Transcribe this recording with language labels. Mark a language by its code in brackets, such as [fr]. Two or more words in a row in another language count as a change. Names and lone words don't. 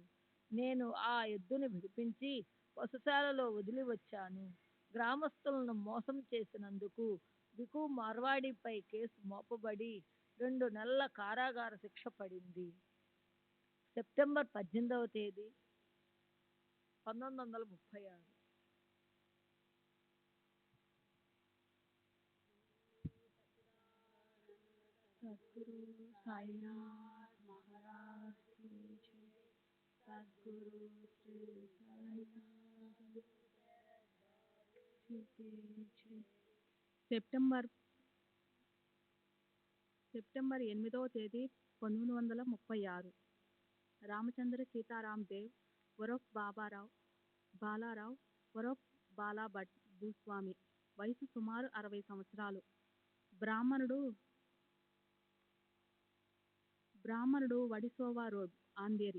[te] నేను ఆ ఎద్దుని విడిపించి పశుశాలలో వదిలి వచ్చాను. గ్రామస్తులను మోసం చేసినందుకు బికు మార్వాడిపై కేసు మోపబడి 2 నెలల కారాగార శిక్ష పడింది. సెప్టెంబర్ 18వ తేదీ 1936. [hi] सद्गुरु साईनाथ महाराज की जय। सद्गुरु श्री साईनाथ जी की जय। [te] సెప్టెంబర్ 8వ తేదీ 1936. రామచంద్ర సీతారాం దేవ్ వరఫ్ బాలారావు వరఫ్ బాలా భట్ భూస్వామి. వయసు సుమారు 60 సంవత్సరాలు. బ్రాహ్మణుడు వడిసోవా రోడ్, ఆంధేరి.